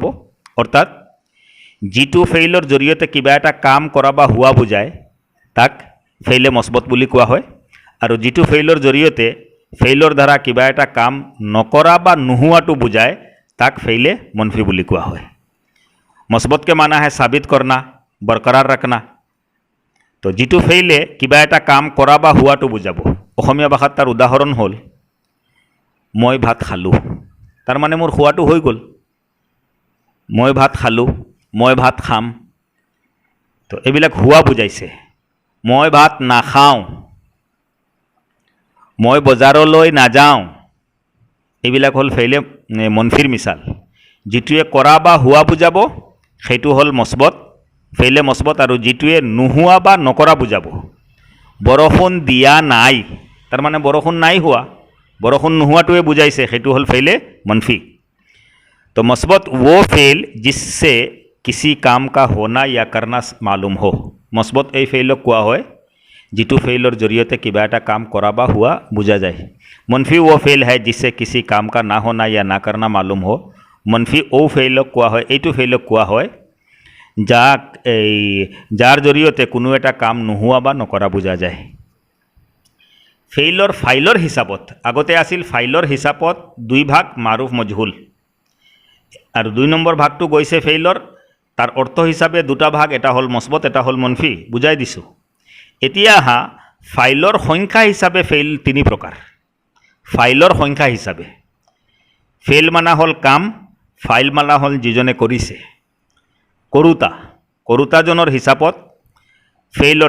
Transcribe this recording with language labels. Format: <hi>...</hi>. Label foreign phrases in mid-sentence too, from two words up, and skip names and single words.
<as>অৰ্থাৎ যিটো ফেইলৰ জৰিয়তে কিবা এটা কাম কৰা বা হোৱা বুজায় তাক ফেইলে মছবত বুলি কোৱা হয়, আৰু যিটো ফেইলৰ জৰিয়তে ফেইলৰ দ্বাৰা কিবা এটা কাম নকৰা বা নোহোৱাটো বুজায় তাক ফেইলে মনফি বুলি কোৱা হয়।</as> <ur>মছবত کے معنی ہے ثابت کرنا، برقرار رکھنا.</ur> <as>তো যিটো ফেইলে কিবা এটা কাম কৰা বা হোৱাটো বুজাব। অসমীয়া ভাষাত তাৰ উদাহৰণ হ'ল মই ভাত খালোঁ, তাৰ মানে মোৰ খোৱাটো হৈ গ'ল। মই ভাত খালোঁ, মই ভাত খাম, তো এইবিলাক হোৱা বুজাইছে। মই ভাত নাখাওঁ, মই বজাৰলৈ নাযাওঁ, এইবিলাক হ'ল ফেইলে মনফিৰ মিছাল। যিটোৱে কৰা বা হোৱা বুজাব সেইটো হ'ল মছবত, ফেইলে মছবত, আৰু যিটোৱে নোহোৱা বা নকৰা বুজাব। বৰষুণ দিয়া নাই, তাৰ মানে বৰষুণ নাই হোৱা, বৰষুণ নোহোৱাটোৱে বুজাইছে, সেইটো হ'ল ফেইলে মনফি।</as> <ur>تو مثبت وہ فعل جس سے کسی کام کا ہونا یا کرنا معلوم ہو.</ur> <as>मस्बत এই ফেইলক কোৱা হয় যিটো ফেইলৰ জৰিয়তে কিবা এটা কাম কৰা বা হোৱা বুজা যায়।</as> <ur>منفی وہ فعل ہے جس سے کسی کام کا نہ ہونا یا نہ کرنا معلوم ہو.</ur> <as>মনফী ও ফেইলক কোৱা হয়, এইটো ফেইলক কোৱা হয় যাৰ জৰিয়তে কোনো এটা কাম নোহোৱা বা নকৰা বুজা যায়। ফেইলৰ ফাইলৰ হিচাপত আগতে আছিল ফাইলৰ হিচাপত 2 ভাগ মাৰুফ মজহুল আৰু 2 নম্বৰ ভাগটো গৈছে ফেইলৰ তাৰ অৰ্থ হিচাপে 2টা ভাগ এটা হ'ল মছবত এটা হ'ল মনফি বুজাই দিছোঁ এতিয়া আহা ফাইলৰ সংখ্যা হিচাপে ফেইল 3 প্ৰকাৰ ফাইলৰ সংখ্যা হিচাপে ফেইল মানা হ'ল কাম ফাইল মানা হ'ল যিজনে কৰিছে কৰোতাজনৰ হিচাপত ফেইলৰ</as>